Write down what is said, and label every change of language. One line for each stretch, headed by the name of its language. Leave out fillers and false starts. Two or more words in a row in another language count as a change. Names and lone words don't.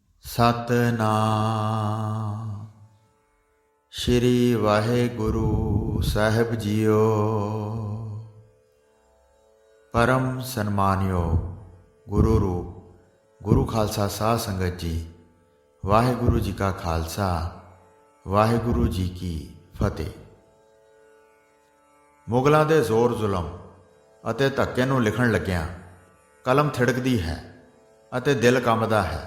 Punjabi: ਸਤਨਾਮ ਸ਼੍ਰੀ ਵਾਹਿਗੁਰੂ ਸਾਹਿਬ ਜੀਓ। ਪਰਮ ਸਨਮਾਨਯੋਗ ਗੁਰੂ ਰੂਪ ਗੁਰੂ ਖਾਲਸਾ ਸਾਧ ਸੰਗਤ ਜੀ, ਵਾਹਿਗੁਰੂ ਜੀ ਕਾ ਖਾਲਸਾ ਵਾਹਿਗੁਰੂ ਜੀ ਕੀ ਫਤਿਹ। ਮੁਗਲਾਂ ਦੇ ਜ਼ੋਰ ਜ਼ੁਲਮ ਅਤੇ ਧੱਕੇ ਨੂੰ ਲਿਖਣ ਲੱਗਿਆਂ ਕਲਮ ਥਿੜਕਦੀ ਹੈ ਅਤੇ ਦਿਲ ਕੰਬਦਾ ਹੈ।